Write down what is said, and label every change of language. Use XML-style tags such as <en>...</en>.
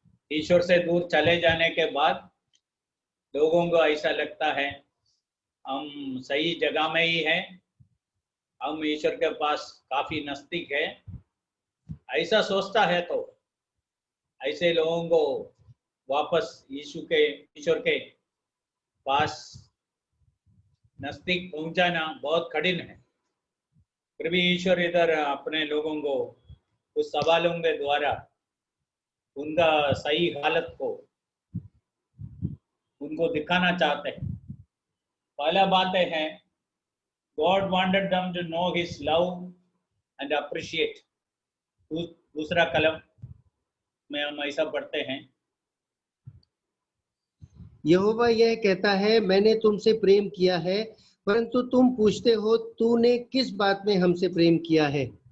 <hi>ईश्वर से दूर चले जाने के बाद लोगों को ऐसा लगता है हम सही जगह में ही हैं, हम ईश्वर के पास काफी नजदीक है, ऐसा सोचता है तो ऐसे लोगों को वापस ईश्वर के पास नजदीक पहुंचाना बहुत कठिन है। फिर भी ईश्वर इधर अपने लोगों को उस सवालों के द्वारा उनका सही हालत को उनको दिखाना चाहते हैं। पहला बात है,</hi> <en>God wanted them to know His love and appreciate.</en> <hi>दूसरा कलम में हम ऐसा पढ़ते हैं, यहोवा यह कहता है, मैंने तुमसे प्रेम किया है, परंतु तुम पूछते हो तूने किस बात में हमसे प्रेम किया है।</hi>